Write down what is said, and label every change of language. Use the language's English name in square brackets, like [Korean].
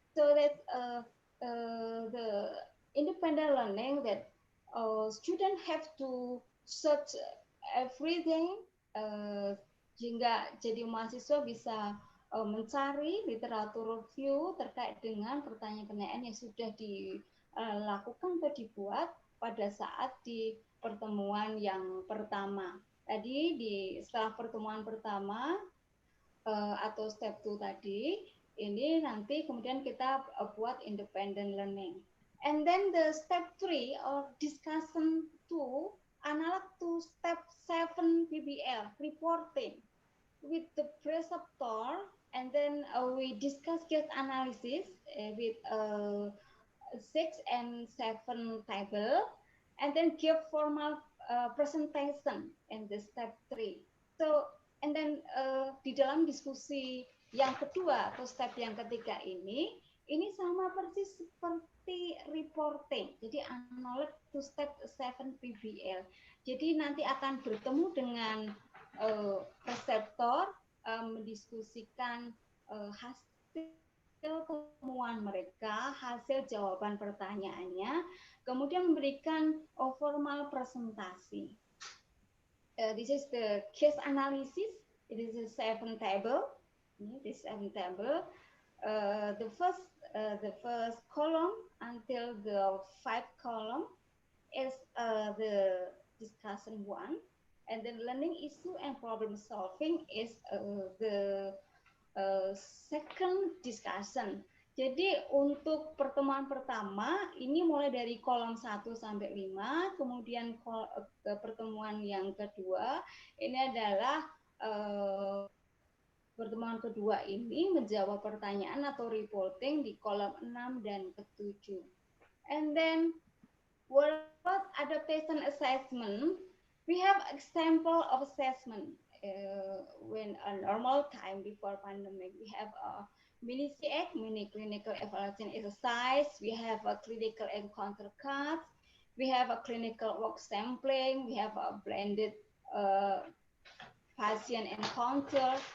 [English] So that the independent learning that students have to search everything, [Indonesian] sehingga jadi mahasiswa bisa mencari literatur review terkait dengan pertanyaan-pertanyaan yang sudah dilakukan atau dibuat pada saat di pertemuan yang pertama. Tadi setelah pertemuan pertama atau step 2 tadi, ini nanti kemudian kita buat independent learning. [English] And then the step 3 or discussion 2 analog to step 7 PBL, reporting with the preceptor, and then we discuss case analysis with 6 and 7 table, and then give formal presentation in the step 3. So, and then [Indonesian] di dalam diskusi yang kedua atau step yang ketiga ini sama persis seperti reporting. [English] Jadi analog to step 7 PBL. [Indonesian] Jadi nanti akan bertemu dengan reseptor, mendiskusikan hasil temuan mereka, hasil jawaban pertanyaannya, kemudian memberikan formal presentasi. [English] This is the case analysis. It is a 7 table. This 7 table. The first column until the 5 column is the discussion 1. And then learning issue and problem solving is the second discussion. [Indonesian] Jadi untuk pertemuan pertama ini mulai dari kolom 1 sampai 5, kemudian pertemuan yang kedua ini adalah pertemuan kedua ini menjawab pertanyaan atau reporting di kolom 6 dan ke-7. [English] And then what about adaptation assessment? We have example of assessment when a normal time before pandemic. We have a mini CX, mini clinical evaluation exercise. We have a clinical encounter cards. We have a clinical work sampling. We have a blended patient encounter.